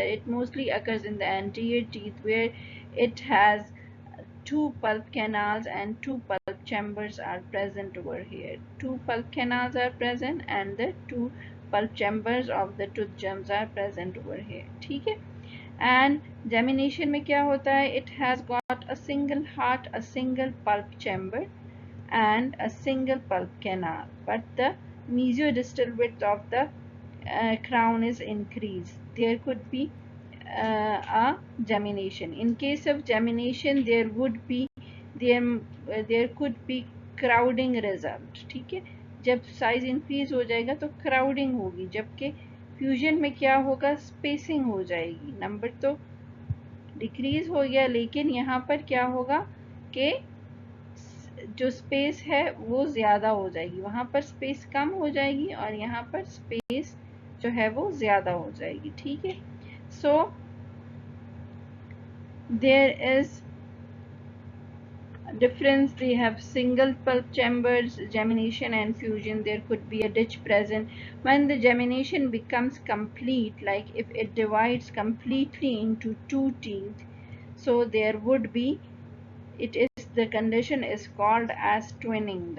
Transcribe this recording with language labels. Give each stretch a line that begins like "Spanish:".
English: It mostly occurs in the anterior teeth, where it has two pulp canals and two pulp chambers are present over here. Two pulp canals are present and the two pulp chambers of the tooth gems are present over here.
Hindi: ठीक है? And gemination में क्या होता है?
English: It has got a single heart, a single pulp chamber and a single pulp canal, but the mesiodistal width of the crown is increased. There could be a gemination. In case of gemination, there could be crowding result.
Hindi: ठीक है? जब size increase हो जाएगा तो crowding होगी, जबकि fusion में क्या होगा? स्पेसिंग हो जाएगी. नंबर तो डिक्रीज हो गया, लेकिन यहाँ पर क्या होगा कि जो स्पेस है वो ज़्यादा हो जाएगी. वहाँ पर स्पेस कम हो जाएगी और यहाँ पर स्पेस जो है वो ज़्यादा हो जाएगी. ठीक है?
English: So there is difference. They have single pulp chambers. Gemination and fusion, there could be a ditch present. When the gemination becomes complete, like if it divides completely into two teeth, so there would be, the condition is called as twinning.